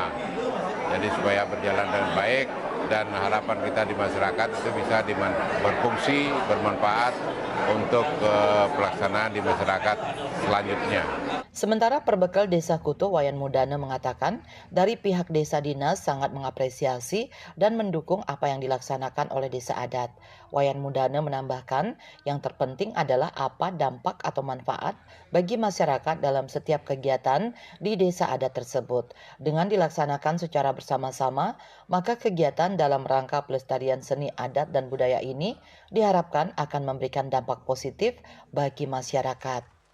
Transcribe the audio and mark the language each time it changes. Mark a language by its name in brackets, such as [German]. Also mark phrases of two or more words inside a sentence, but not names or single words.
[Indonesian] Jadi supaya berjalan dengan baik dan harapan kita di masyarakat itu bisa berfungsi, bermanfaat untuk pelaksanaan di masyarakat selanjutnya. Sementara Perbekal Desa Kutuh Wayan Mudana mengatakan dari pihak desa dinas sangat mengapresiasi dan mendukung apa yang dilaksanakan oleh desa adat. Wayan Mudana menambahkan yang terpenting adalah apa dampak atau manfaat bagi masyarakat dalam setiap kegiatan di desa adat tersebut. Dengan dilaksanakan secara bersama-sama, maka kegiatan dalam rangka pelestarian seni adat dan budaya ini diharapkan akan memberikan dampak positif bagi masyarakat.